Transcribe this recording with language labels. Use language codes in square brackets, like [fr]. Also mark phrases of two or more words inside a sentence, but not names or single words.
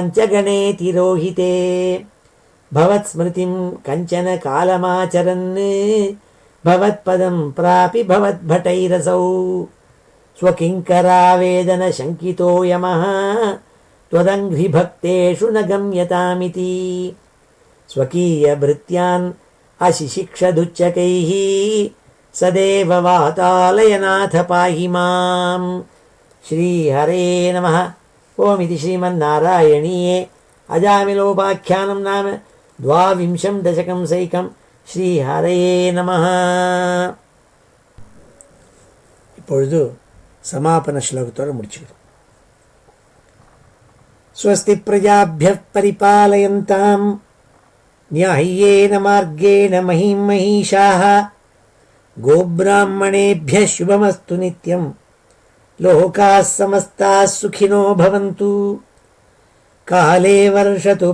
[sa] च गणे तिरोहिते भवत्स्मृतिं कञ्चन कालमाचरन् भवत्पदं प्रापि भवद्भटैरसौ स्वकिङ्करावेदन शङ्कितो यमः त्वदङ्घ्रिभक्तेषु न गम्यतामिति स्वकीयभृत्यान् अशिशिक्षदुच्चकैः सदेव वातालयनाथ पाहि मां श्रीहरे नमः। ओमिति श्रीमन्नारायणीये अजामिलोपाख्यानं नाम 22 दशकं सैकं श्रीहरे நமः. [ta] இப்பொழுது சமாபன ஸ்லோகத்தோடு முடிச்சுக்கிறோம். [sa] स्वस्ति प्रजाभ्यः परिपालयन्तां न्याय्येन मार्गेण महीं महिषाः गोब्राह्मणेभ्यः शुभमस्तु नित्यं लोकाः समस्ताः सुखिनो भवन्तु काले वर्षतु